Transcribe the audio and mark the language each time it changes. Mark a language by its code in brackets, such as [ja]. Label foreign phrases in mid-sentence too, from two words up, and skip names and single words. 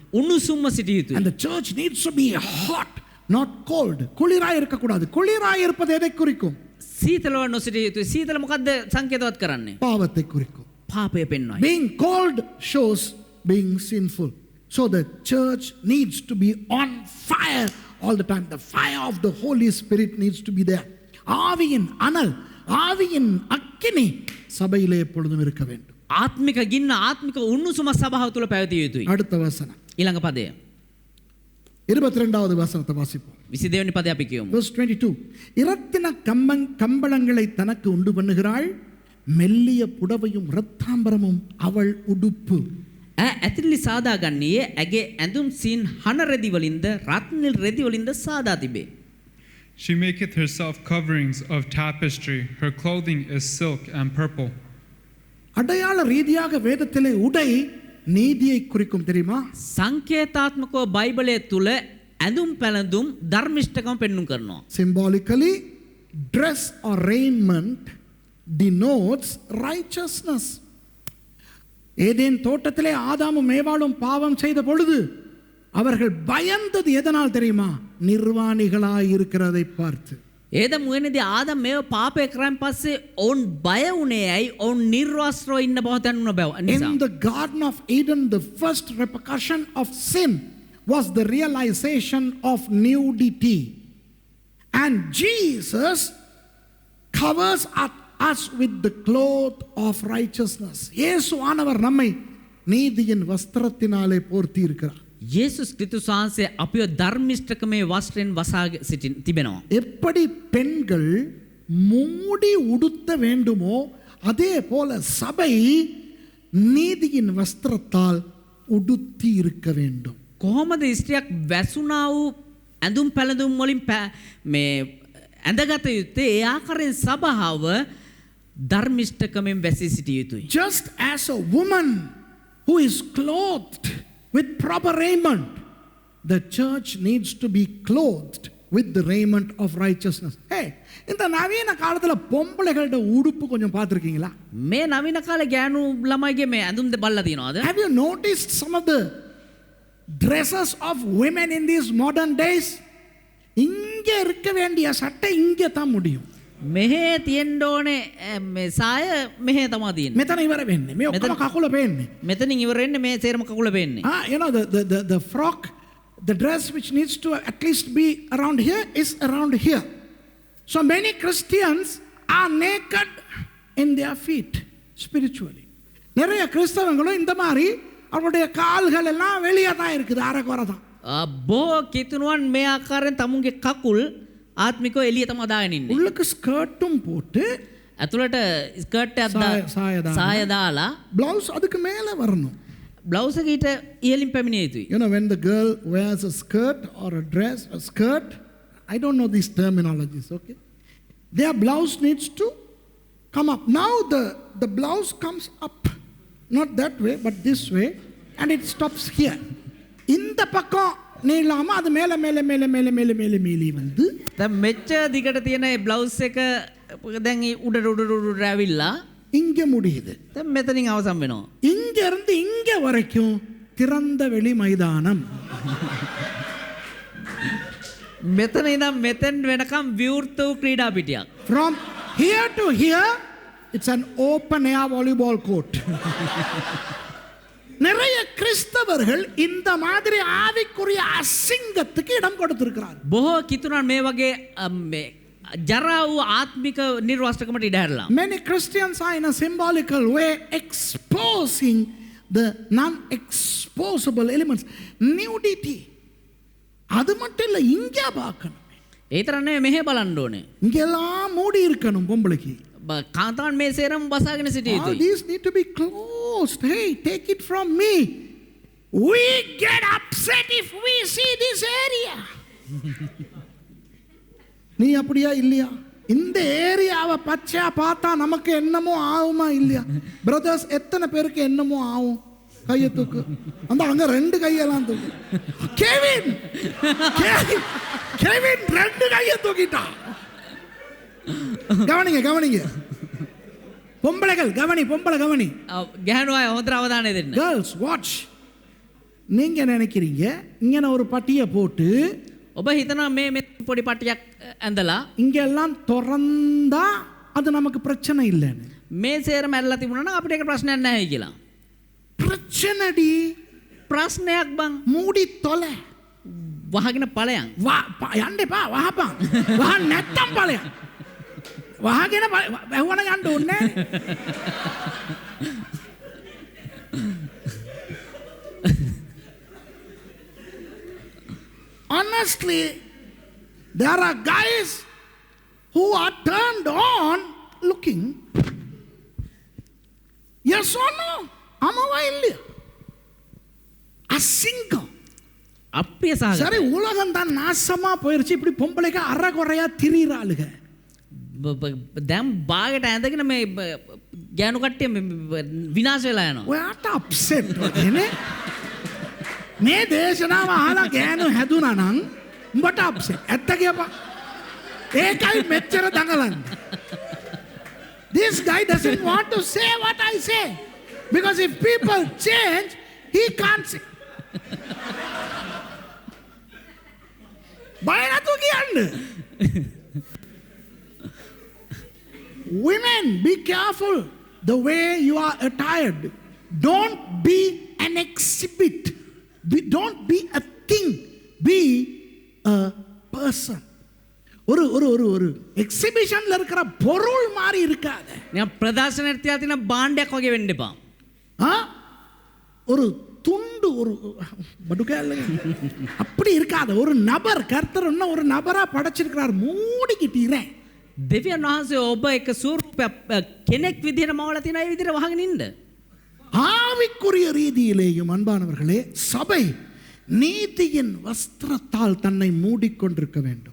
[si] උණුසුම්ව සිටිය යුතුයි. [en] And the church needs to be hot, not cold. [ta] குளிராய் இருக்க கூடாது. குளிராய் இருப்பது எதை குறிக்கும்? [si] සීතලව නොසිටිය යුතුයි. සීතල මොකද්ද සංකේතවත් කරන්නේ? [ta] பாவத்தை குறிக்கும். [si] පාපය පෙන්වයි. [en] Being cold shows being sinful. So the church needs to be on fire all the time. The fire of the Holy Spirit needs to be there. [ta] ஆவியின் அனல், ஆவியின் அக்கினி சபையிலே எப்பொழுதும் இருக்க வேண்டும். [si] ආත්මික ගින්න ආත්මික උණුසුම සභාව තුල පැවතිය යුතුයි. [ta] அடுத்த வசனம். [si] ඊළඟ පදය. [ta] 22வது வசனத்தை வாசிப்போம். [si] 22 වෙනි පදය අපි කියමු. [en] Verse 22. [ta] இரத்தின கம்பளங்களை தனக்கு உண்டு பண்ணுகிறாள், மெல்லிய புடவையும் இரத்தாம்பரமும் அவள் உடுப்பு. [si] ඇතිරිලි සාදා ගන්නයේ ඇගේ ඇඳුම් සීන් හන රෙදි වලින්ද රත්නිල් රෙදි වලින්ද සාදා තිබේ. [en] She maketh herself coverings of tapestry, her clothing is silk and purple. [ta] அடையாள ரீதியாக வேதத்திலே உடை நீதியை குறிக்கும் தெரியுமா? [si] සංකේතාත්මකව බයිබලයේ තුල ඇඳුම් පැළඳුම් ධර්මිෂ්ඨකම පෙන්වුම් කරනවා. [en] Symbolically, dress or raiment denotes righteousness. [ta] ஏதேன் தோட்டத்திலே ஆதாமும் ஏவாளும் பாவம் செய்த பொழுது அவர்கள் பயந்தது எதனால் தெரியுமா? நிர்வாணிகளாய் இருக்கிறதை பார்த்து. [si] ඒදම් මුවනේදී ආදම් මේව පාපය කරන් පස්සේ ඔවුන් බය වුණේ ඇයි? ඔවුන් නිර්වස්ත්‍රව ඉන්න බව දැනුණ බව නිසා. [en] In the Garden of Eden, the first repercussion of sin was the realization of nudity. And Jesus covers us with the cloth of righteousness. [ta] இயேசு ஆனவர் நம்மை நீதியின் வஸ்திரத்தினாலே போர்த்தி இருக்கிறார். [si] යේසුස් ක්‍රිස්තුස් වහන්සේ අපිව ධර්මිෂ්ඨකමේ වස්ත්‍රයෙන් වසා තිබෙනවා. [ta] எப்படி பெண்கள் மூடி உடுத்த வேண்டுமோ அதே போல சபை நீதியின் வஸ்திரத்தால் உடுத்தி இருக்க வேண்டும். [si] කොහොමද ස්ත්‍රියක් වැසුණා වූ ඇඳුම් පැළඳුම් වලින් මේ ඇඳගත යුත්තේ? ඒ ආකාරයෙන් සභාව ධර්මිෂ්ඨකමෙන් වැසී සිටිය යුතුයි. [en] Just as a woman who is clothed with proper raiment, the church needs to be clothed with the raiment of righteousness. [ta] Hey, இந்த நவீன காலத்துல பொம்பளைகளோட உடுப்பு கொஞ்சம் பார்த்திருக்கீங்களா? [si] මේ නවීන කාලේ ගෑනු ළමයිගේ මේ ඇඳුම් බලලා තියෙනවද? [en] Have you noticed some of the dresses of women in these modern days? [ta] இங்க இருக்க வேண்டிய சட்டை இங்க தான் முடியும். [si] මෙහෙ තියෙන්න ඕනේ මේ සාය මෙහෙ තමයි තියෙන්නේ. මෙතන ඉවර වෙන්නේ. මේ ඔක්කොම කකුල පේන්නේ. මෙතනින් ඉවර වෙන්නේ මේ සේරම කකුල පේන්නේ. [en] You know the frock, the dress which needs to at least be around here is around here. So many Christians are naked in their feet spiritually. [ta] நிறைய கிறிஸ்தவங்களும் இந்த மாதிரி அவருடைய கால்கள் எல்லாம் வெளியே தான் இருக்குது, அரைக்குறை தான். [si] බොහෝ කිතුනුවන් මේ ආකාරයෙන් තමුන්ගේ කකුල් ආත්මිකව එළිය තමයි දාගෙන ඉන්නේ. [ta] உள்ளுக்கு ஸ்கர்ட்டும் போட்டு [si] ඇතුළට ස්කර්ට් එකක් සාය දාලා [ta] பிளவுஸ் அதுக்கு மேல வரணும். [si] බ්ලවුස් එක ඊට ඉහළින් පැමිණිය යුතුයි. [en] You know, when the girl wears a skirt or a dress, a skirt, I don't know these terminologies, okay? Their blouse needs to come up. Now the blouse comes up, not that way, but this way, and it stops here. [ta] இந்த பக்கம் நீளாம அது மேல மேல மேல மேல மேல மேல மேலே வந்து [si] දැන් මෙච්චර දිගට තියෙන මේ බ්ලවුස් එක දැන් උඩට ඇවිල්ලා [ta] இங்க முடியுது. [si] දැන් මෙතනින් අවසන් වෙනවා. [ta] இங்க இருந்து இங்க வரைக்கும் திறந்த வெளி மைதானம். [si] මෙතන ඉඳන් මෙතෙන් වෙනකම් විවෘත වූ ක්‍රීඩා පිටියක්. [en] From here to here, it's an open air volleyball court. [ta] நிறைய கிறிஸ்தவர்கள் இந்த மாதிரி ஆவிக்குரிய அசிங்கத்துக்கு இடம் கொடுத்திருக்கிறார்கள். [si] බොහෝ කිතුනන් මේ වගේ ජරා වූ ආත්මික නිර්වාස්තකමට ඉඩ හැරලා. [en] Many Christians are in a symbolical way exposing the non-exposable elements. Nudity. [ta] அது மட்டும் இல்லை, இங்கே பார்க்கணும். [si] ඒ තරම් නෙවෙයි මෙහෙ බලන්න ඕනේ. [ta] இங்கெல்லாம் மூடி இருக்கணும் பொம்பளைக்கு. [si] කාන්තාවන් මේ සේරම බසාගෙන සිටිය [en] All [si] යුතුයි. [en] these need to be closed. Hey, take it from me. We get upset if we see this area. [ta] நீ அப்படியா இல்லையா? இந்த ஏரியாவை பச்சையா பார்த்தா நமக்கு என்னமோ ஆகுமா இல்லையா? பிரதர்ஸ் எத்தனை பேருக்கு என்னமோ ஆகும்? கையை தூக்கு. அந்த அங்க ரெண்டு கையெல்லாம் தூக்கு. கெவின் ரெண்டு கையை தூக்கிட்டான். கவனிங்க பொம்பளைகள் பொம்பளை கவனி. [si] ගැහණු අය හොඳට අවධානය දෙන්න. [en] Girls, watch. [ta] நீங்க நினைக்கிறீங்க இங்க ஒரு பட்டியை போட்டு [si] ඔබ හිතනවා මේ පොඩி පටියක් ඇඳලා [ta] இங்க எல்லாம் திறந்தா அது நமக்கு பிரச்சனை இல்லைன்னு. [si] මේ සේරම ඇල්ලලා තිබුණා නම් අපිට ඒක ප්‍රශ්නයක් නැහැ කියලා. [ta] பிரச்சனைடி. [si] ප්‍රශ්නයක් බං. [ta] மூடி தொலை. [si] වහගෙන ඵලයන්. යන්නපා වහපන්. වහ නැත්තම් ඵලයන්. වහගෙන වැහුවන යන්න ඕනේ. [en] Honestly, there are guys who are turned on looking. Yes or no? [ta] ஆமாவா இல்லையா? அசிங்கம். [si] අප්‍රිය සහගත. [ta] சரி, உலகம் தான் நாசமா போயிருச்சு. இப்படி பொம்பளைக்கு அறகுறையா திரியிறாளுக. [si] දැන් බාගෙට ඇඳගෙන මේ ගෑනු කට්ටිය විනාශ වෙලා යනවා. ඔයාට අප්සෙට් වගේනේ. මේ දේශනාව අහලා ගෑනු හැදුනා නම් උඹට අප්සෙට්. ඇත්ත කියපන්. ඒකයි මෙච්චර දඟලන්නේ. [en] This guy doesn't want to say what I say. Because if people change, he can't say. [si] බය නැතුව කියන්න. [en] Women, be careful the way you are attired. Don't be an exhibit. Don't be a thing. Be a person. [ta] ஒரு எக்ஸிபிஷன்ல இருக்கிற பொருள் மாதிரி இருக்காது. [si] නිකන් ප්‍රදර්ශනයට තියා තියෙන භාණ්ඩයක් වගේ වෙන්න එපා. [ta] ஒரு துண்டு ஒரு படுக்கையில் அப்படி இருக்காது. ஒரு நபர் கர்த்தர் இன்னும் ஒரு நபரா படைச்சிருக்கிறார். மூடிக்கிட்டீரேன். [si] දෙවියන් වහන්සේ ඔබ එක ස්වරූපයක් කෙනෙක් විදිහට මවලා තියෙන ඒ විදිහට වහගෙන ඉන්න. [ta] ஆவிக்குரிய ரீதியிலேயும் அன்பானவர்களே, சபை நீதியின் வஸ்திரத்தால் தன்னை மூடிக்கொண்டிருக்க வேண்டும்.